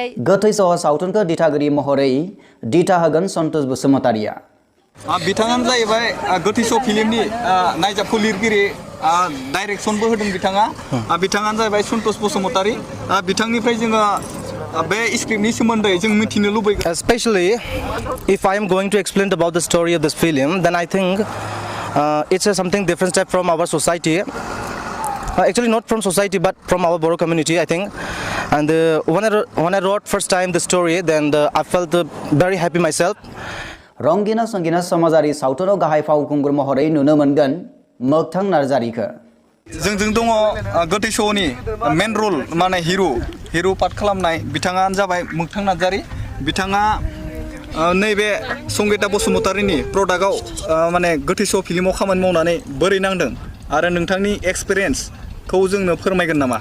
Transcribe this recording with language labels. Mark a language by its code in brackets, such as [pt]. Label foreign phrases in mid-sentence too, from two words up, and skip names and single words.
[brx] गोथै सह सावथुनखौ दिथागिरि महरै दिथा होगोन सन्तोष बसुमतारिया। बिथाङानो जाहैबाय गोथै सह फिल्मनि नायजाबखौ लिरगिरि डाइरेक्सनबो होदों बिथाङा। बिथाङानो जाहैबाय सन्तोष बसुमतारि। बिथांनिफ्राय जोङो बे स्क्रिप्टनि सोमोन्दै जों मिथिनो लुबैगोन। [en] Especially if I am going to explain about the story of this film, then I think it's something different step from our society. Actually not from society but from our Boro community, I think. And when I wrote first time the story, then I felt very happy myself. [brx] रंगिना संगिना समाजारि सावथुनाव गाहाय फावखुंगुर महरै नुनो मोनगोन मोगथां नार्जारिखौ। जोंजों दङ गोथै सहनि [en] main role [brx] माने हिर' पार्ट खालामनाय बिथाङानो जाबाय मोगथां नार्जारि। बिथाङा नैबे संगीता बसुमतारिनि प्रडाक्टआव माने गोथै सह फिल्माव खामानि मावनानै बोरै नांदों आरो नोंथांनि एक्सपिरियेन्सखौ जोंनो फोरमायगोन नामा?